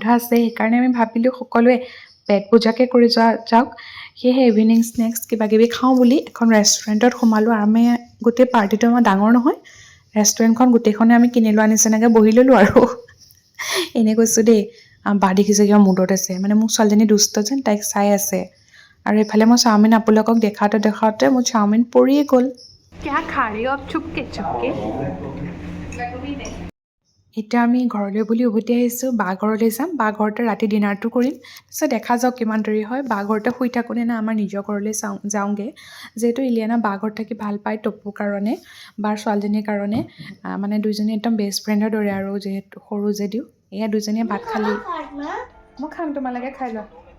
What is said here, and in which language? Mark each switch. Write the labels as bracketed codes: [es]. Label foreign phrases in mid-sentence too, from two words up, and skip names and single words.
[as] আছে সেইকাৰণে আমি ভাবিলোঁ সকলোৱে পেট পূজাকে কৰি যাওক সেয়েহে [en] evening snacks [as] কিবাকিবি খাওঁ বুলি এখন ৰেষ্টুৰেণ্টত সোমালোঁ আমি গোটেই পাৰ্টিটো আমাৰ ডাঙৰ নহয় ৰেষ্টুৰেণ্টখন গোটেইখনে আমি কিনি লোৱা নিচিনাকৈ বহি ল'লোঁ আৰু এনে কৈছোঁ দেই বা দেখিছে কিবা মুডত আছে মানে মোৰ ছোৱালীজনী দুষ্ট যেন তাইক চাই আছে আৰু এইফালে মই চাওমিন আপোনালোকক দেখাওঁতে মোৰ চাওমিন পৰিয়ে গ'ল [hi] क्या खा रही हो आप चुपके [as] এতিয়া আমি ঘৰলৈ বুলি উভতি আহিছোঁ বা ঘৰলৈ যাম বা ঘৰতে ৰাতি ডিনাৰটো কৰিম তাৰপিছত দেখা যাওক কিমান দেৰি হয় বা ঘৰতে শুই থাকোঁনে না আমাৰ নিজৰ ঘৰলৈ যাওঁগৈ যিহেতু ইলিয়ানা বা ঘৰত থাকি ভাল পায় টপুৰ কাৰণে বাৰ ছোৱালীজনীৰ কাৰণে মানে দুইজনী একদম [en] best friendৰ [as] দৰে আৰু যিহেতু সৰু যদিও এয়া দুইজনীয়ে ভাত খালি মই খাম তোমালোকে খাই লোৱা